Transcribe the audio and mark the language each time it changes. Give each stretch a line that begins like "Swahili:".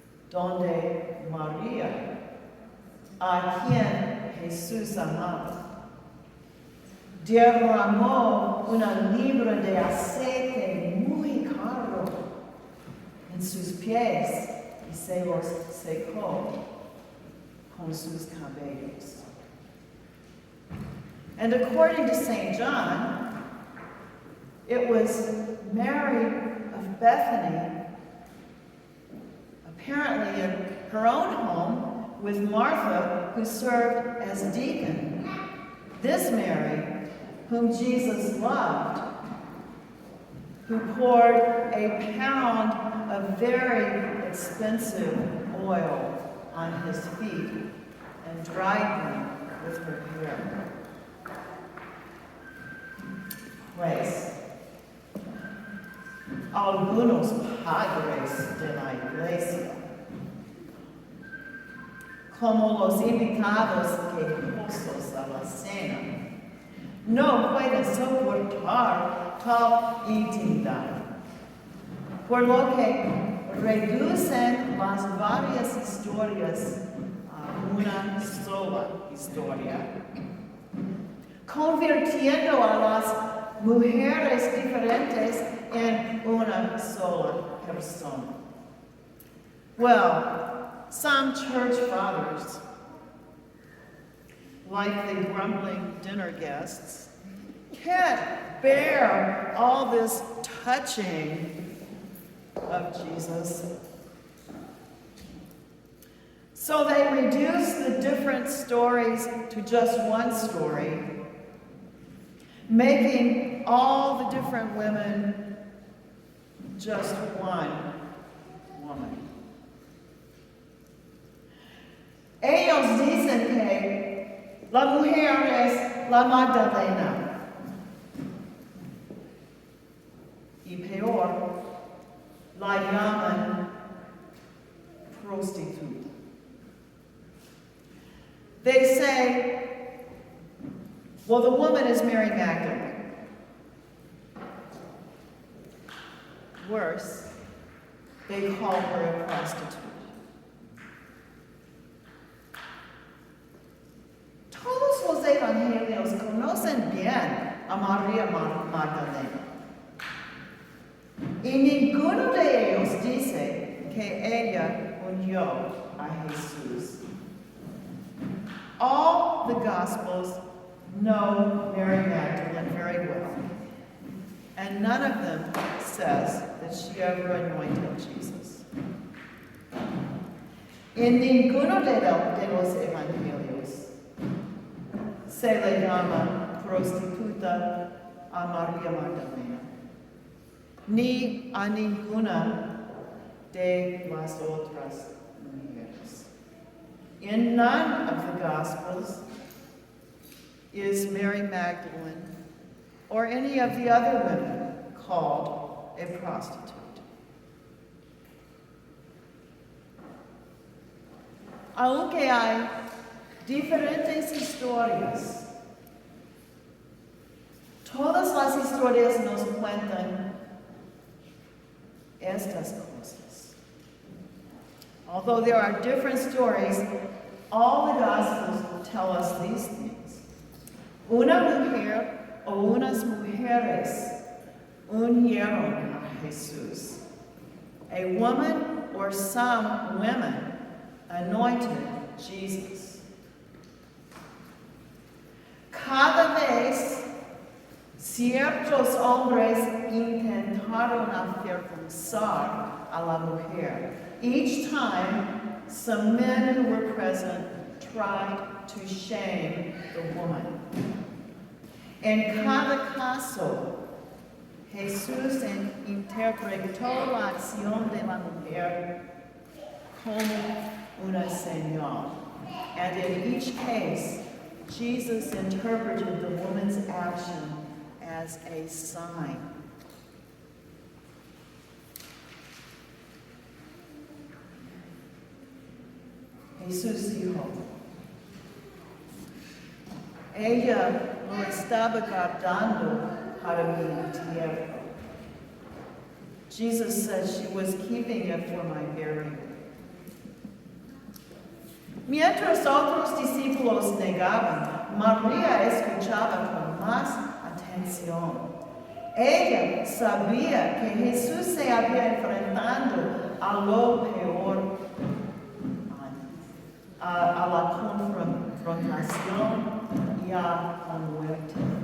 Spanish: donde María, a quien Jesús amaba, derramó una libra de aceite muy caro en sus pies y se los secó con sus cabellos.
English: And according to St. John, it was Mary of Bethany, apparently in her own home, with Martha, who served as deacon. This Mary, whom Jesus loved, who poured a pound of very expensive oil on his feet and dried them with her hair.
Spanish: Pues, algunos padres de la iglesia, como los invitados quejosos a la cena, no pueden soportar tal intimidad, por lo que reducen las varias historias a una sola historia, convirtiendo a las mujeres diferentes en una sola persona.
English: Well, some church fathers, like the grumbling dinner guests, can't bear all this touching of Jesus. So they reduce the different stories to just one story, making all the different women just one woman.
Spanish: Ellos dicen que la mujer es la Magdalena. Y peor, la llaman prostituta.
English: They say, well, the woman is Mary Magdalene. Worse, they call her a prostitute.
Spanish: Todos los evangelios conocen bien a María Magdalena. Y ninguno de ellos dice que ella unió a Jesús.
English: All the Gospels know Mary Magdalene very well, and none of them says that she ever anointed Jesus.
Spanish: En ninguno de los evangelios se le llama prostituta a María Magdalena, ni a ninguna de las otras mujeres.
English: In none of the Gospels is Mary Magdalene or any of the other women called a prostitute.
Spanish: Aunque hay diferentes historias, todas las historias nos cuentan estas cosas.
English: Although there are different stories, all the Gospels tell us these things.
Spanish: Una mujer o unas mujeres unieron a Jesús.
English: A woman or some women anointed Jesus.
Spanish: Cada vez ciertos hombres intentaron avergonzar a la mujer.
English: Each time, some men who were present tried to shame the woman.
Spanish: En cada caso, Jesús interpretó la acción de la mujer como una señal.
English: And in each case, Jesus interpreted the woman's action as a sign.
Spanish: Jesús dijo, ella lo estaba guardando para mi entierro.
English: Jesus said she was keeping it for my burial.
Spanish: Mientras otros discípulos negaban, María escuchaba con más atención. Ella sabía que Jesús se había enfrentado a lo peor, a la confrontación y a la muerte.